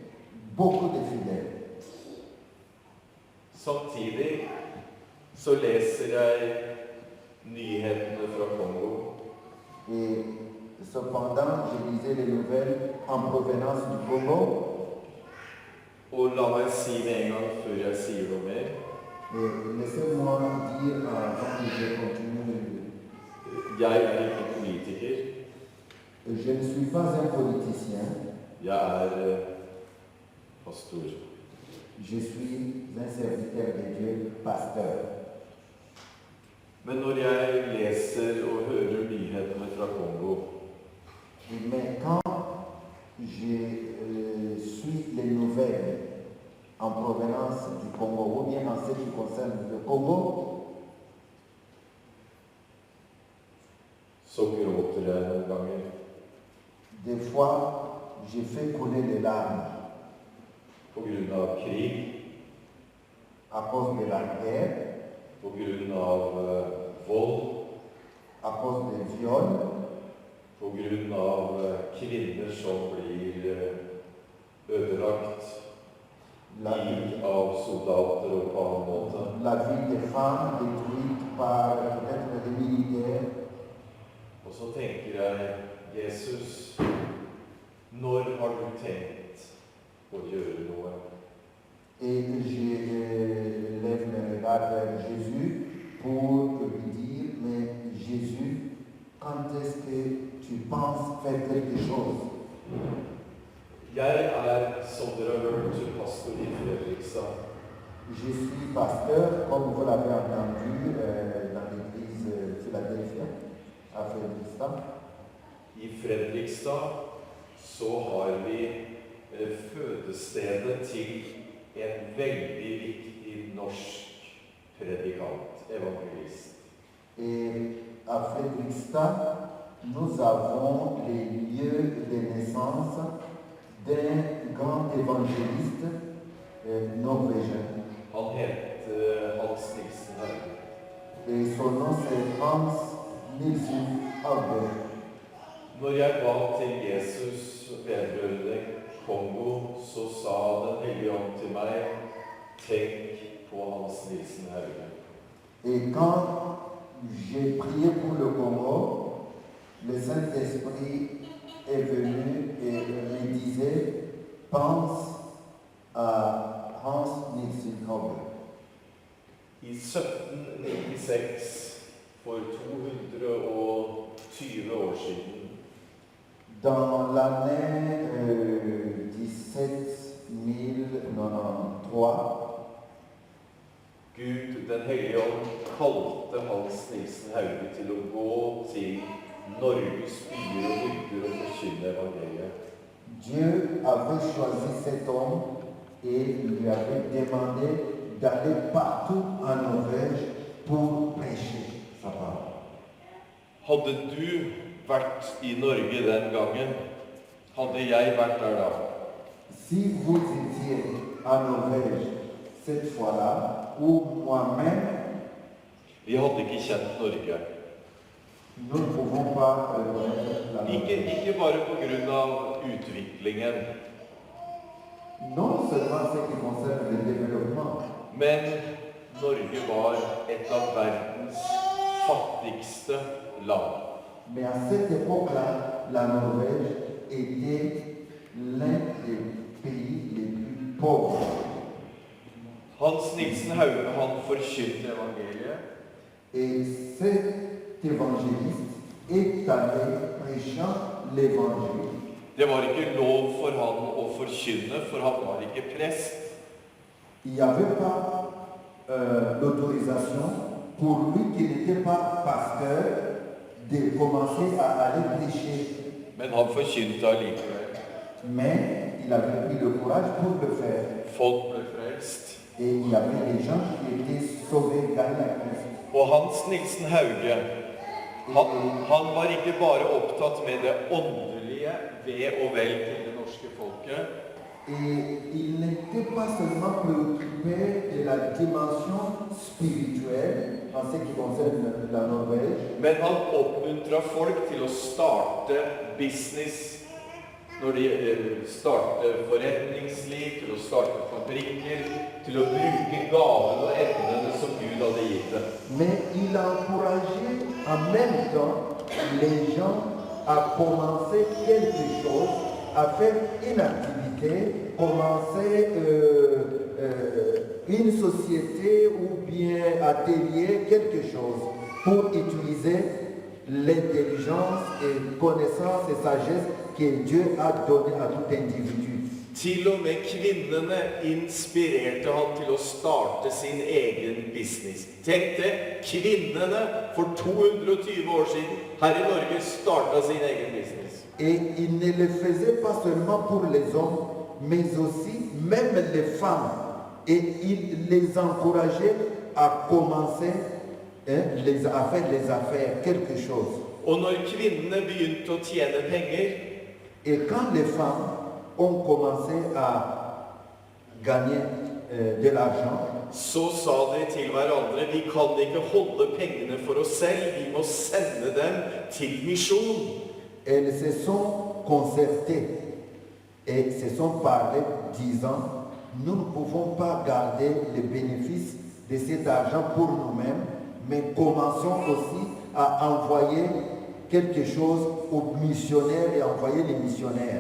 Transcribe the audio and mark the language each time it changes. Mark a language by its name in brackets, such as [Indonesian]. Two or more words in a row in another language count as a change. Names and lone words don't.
[Norwegian] Samtidig så leser jeg nyhetene fra Kongo. [French] Et cependant, je lisais les nouvelles en provenance du Congo. [Norwegian] Og la meg si det en gang før jeg sier noe mer. [French] Et laissez-moi dire avant que je continue. [Norwegian] Jeg er ikke politiker. [French] Je ne suis pas un politicien. [Norwegian] Jeg er pastor. [French] Je suis un serviteur de Dieu, pasteur. [Norwegian] Men når jeg leser og hører nyhetene fra Kongo, [French] Mais quand je suis les nouvelles en provenance du Congo, ou bien en ce qui concerne le Congo, [Norwegian] så gråter jeg noen ganger. [French] des fois, je fais couler des larmes [Norwegian] På grunn av krig, [French] à cause de la guerre, [Norwegian] på grunn av vold, [French] à cause des viols, [Norwegian] på grunn av kvinner som blir ødelagt [French] la, [Norwegian] av soldater og på annen måte. [French] la vie des femmes détruite par peut-être des militaires. [Norwegian] Og så tenker jeg, Jesus, når har du tenkt å gjøre noe? [French] Et je lève mes regards vers Jésus pour lui dire, mais Jésus, quand est-ce que tu penses faire quelque chose? [Norwegian] Jeg er, som dere har hørt, pastor i Fredrikstad. [French] Je suis pasteur, comme vous l'avez entendu, dans l'église Philadelphia, à Fredrikstad. [Norwegian] I Fredrikstad så har vi fødestedet til en veldig viktig norsk predikant, evangelist. [French] Et à Fredrikstad, nous avons les lieux de naissance d'un grand évangéliste norvégien. [Norwegian] Han het Hans Nilsen Hauge. [French] Et son nom c'est Hans Nilsen Hauge. [Norwegian] Når jeg ba til Jesus vedrørende Kongo, så sa Den hellige ånd til meg, tenk på Hans Nilsen Hauge. [French] Et quand j'ai prié pour le Congo, le Saint-Esprit est venu et me disait, pense à Hans Nilsen Hauge. [Norwegian] I 1796, for 220 år siden, [French] Dans l'année 1793, [Norwegian] Den hellige ånd kalte Hans Nilsen Hauge til å gå til Norges byer og bygder og forkynne evangeliet. [French] Dieu avait choisi cet homme et lui avait demandé d'aller partout en Norvège pour prêcher sa parole. [Norwegian] Hadde du vært i Norge den gangen, hadde jeg vært der da. [French] Si vous étiez en Norvège cette fois-là, ou moi-même, [Norwegian] Vi hadde ikke kjent Norge. [French] nous ne pouvons pas reconnaître la Norvège. [Norwegian] Ikke bare på grunn av utviklingen, [French] Non seulement ce qui concerne le développement, [Norwegian] men Norge var et av verdens fattigste land. [French] mais à cette époque-là, la Norvège était l'un des pays les plus pauvres. [Norwegian] Hans Nilsen Hauge, han forkynte evangeliet. [French] Et cet évangéliste est allé prêchant l'évangile. [Norwegian] Det var ikke lov for han å forkynne, for han var ikke prest. [French] Il n'y avait pas l'autorisation pour lui qui n'était pas pasteur de commencer à aller prêcher. [Norwegian] Men han forkynte allikevel. [French] Mais il avait pris le courage pour le faire. [Norwegian] Folk ble frelst. [French] Et il y avait des gens qui étaient sauvés, gagnés à Christ. [Norwegian] Og Hans Nilsen Hauge, han var ikke bare opptatt med det åndelige ved og vel til det norske folket, [French] Et il n'était pas seulement préoccupé de la dimension spirituelle en ce qui concerne la Norvège, [Norwegian] men han oppmuntra folk til å starte business, når de starter forretningsliv, til å starte fabrikker, til å bruke gavene og evnene som Gud hadde gitt dem. [French] mais il a encouragé en même temps les gens à commencer quelque chose, à faire une activité, commencer une société ou bien atelier, quelque chose, pour utiliser l'intelligence et connaissance et sagesse que Dieu a donné à tout individu. [Norwegian] Til og med kvinnene inspirerte han til å starte sin egen business. Tenk det, kvinnene for 220 år siden her i Norge startet sin egen business. [French] Et il ne le faisait pas seulement pour les hommes, mais aussi même les femmes. Et il les encourageait à commencer à faire les affaires, quelque chose. [Norwegian] Og når kvinnene begynte å tjene penger, [French] Et quand les femmes ont commencé à gagner de l'argent, [Norwegian] så sa de til hverandre, vi kan ikke holde pengene for oss selv, vi må sende dem til misjon. [French] elles se sont concertées et se sont parlées, disant, nous ne pouvons pas garder les bénéfices de cet argent pour nous-mêmes, mais commençons aussi à envoyer quelque chose aux missionnaires et envoyer les missionnaires.